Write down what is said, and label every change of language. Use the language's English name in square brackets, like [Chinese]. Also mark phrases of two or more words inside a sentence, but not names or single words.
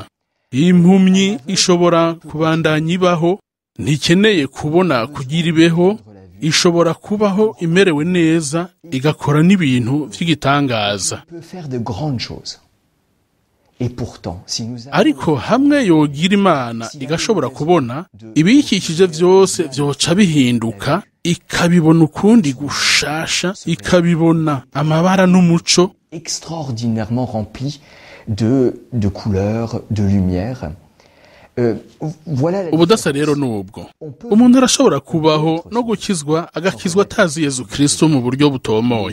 [Rundi] Impumyi ishobora kubandanya ibaho, ntikeneye kubona kugira ibeho, ishobora kubaho imerewe neza, igakora n'ibintu vy'igitangaza. Ariko hamwe yogira Imana igashobora kubona, ibiyikikije vyose vyoca bihinduka, ikabibona ukundi gushasha, ikabibona amabara n'umuco [French] extraordinairement rempli de couleurs, de lumière. [Rundi] Ubudasa rero nubwo umuntu arashobora kubaho no gukizwa, agakizwa atazi Yezu Kristo mu buryo butomoye.